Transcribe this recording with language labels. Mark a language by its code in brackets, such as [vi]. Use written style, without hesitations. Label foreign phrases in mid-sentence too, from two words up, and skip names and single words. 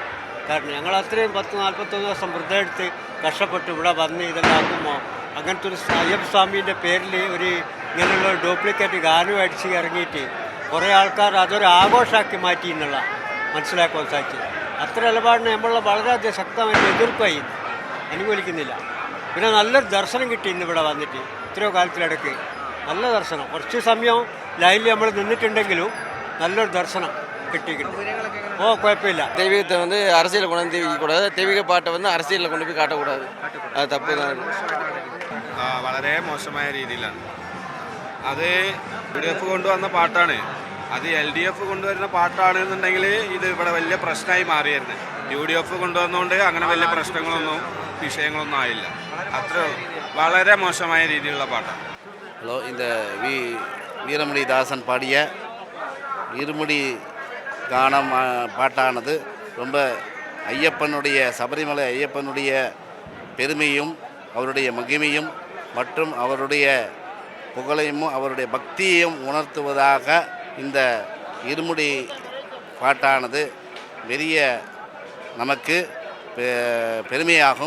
[ml] കാരണം ഞങ്ങൾ അത്രയും 10-41 ദിവസം വ്രതം എടുത്ത് കഷ്ടപ്പെട്ട് ഇവിടെ വന്ന് ഇതെല്ലാം ആക്കുമ്പോൾ അങ്ങനത്തെ ഒരു അയ്യപ്പ സ്വാമീൻ്റെ പേരിൽ ഇങ്ങനെയുള്ള ഡ്യൂപ്ലിക്കേറ്റ് ഗാനം അടിച്ച് ഇറങ്ങിയിട്ട് കുറേ ആൾക്കാർ അതൊരു ആഘോഷമാക്കി മാറ്റി എന്നുള്ള മനസ്സിലാക്കാൻ സാധിച്ചു. അത്ര നിലപാടിനെ നമ്മളുടെ വളരെയധികം ശക്തമായിട്ട് എതിർപ്പായി, അനുകൂലിക്കുന്നില്ല. പിന്നെ നല്ലൊരു ദർശനം കിട്ടി ഇന്നിവിടെ വന്നിട്ട്. ഇത്രയോ കാലത്തിലിടയ്ക്ക് നല്ല ദർശനം. കുറച്ച് സമയം ലൈനിൽ നമ്മൾ നിന്നിട്ടുണ്ടെങ്കിലും നല്ലൊരു ദർശനം കിട്ടിയിട്ടുണ്ട്. കുഴപ്പമില്ല. [ta] தெய்வீகத்தை அரசியலில் கொண்டு வந்து தெய்விக்கக்கூடாது. தெய்வீக பாட்டை அரசியலில் கொண்டு போய் காட்டக்கூடாது. அது தப்பு. [ml] വളരെ മോശമായ രീതിയിലാണ്. അത് UDF കൊണ്ടുവന്ന പാട്ടാണ്. അത് LDF കൊണ്ടുവരുന്ന പാട്ടാണെന്നുണ്ടെങ്കിൽ ഇത് ഇവിടെ വലിയ പ്രശ്നമായി മാറിയായിരുന്നു. UDF കൊണ്ടുവന്നുകൊണ്ട് അങ്ങനെ വലിയ പ്രശ്നങ്ങളൊന്നും വിഷയങ്ങളൊന്നും ആയില്ല. അത്ര വളരെ മോശമായ രീതിയിലുള്ള പാട്ടാണ്. [ta] ஹலோ, இந்த வீரமணி தாசன் பாடிய இருமுடி கானம் பாட்டானது ரொம்ப ஐயப்பனுடைய சபரிமலை ஐயப்பனுடைய பெருமையும் அவருடைய மகிமையும் மற்றும் அவருடைய புகழையும் அவருடைய பக்தியையும் உணர்த்துவதாக இந்த இருமுடி பாட்டானது பெரிய நமக்கு பெருமையாகும்.